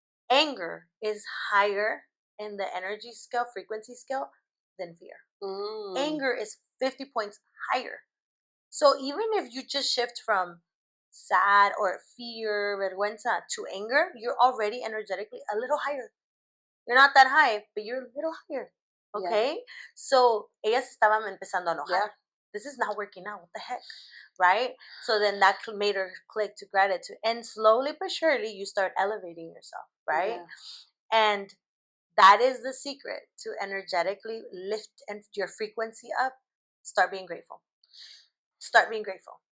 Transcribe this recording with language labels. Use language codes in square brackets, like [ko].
[en] Anger is higher in the energy scale, frequency scale, than fear. Anger is 50 points higher. So even if you just shift from sad or fear, vergüenza to anger, you're already energetically a little higher. You're not that high, but you're a little higher. Okay? Yeah. [es] So ellas estaban empezando a enojar. [en] Yeah. This is not working out. What the heck? Right? So then that made her click to gratitude. And slowly but surely, you start elevating yourself. Right? Yeah. And that is the secret to energetically lift and your frequency up. Start being grateful. Start being grateful.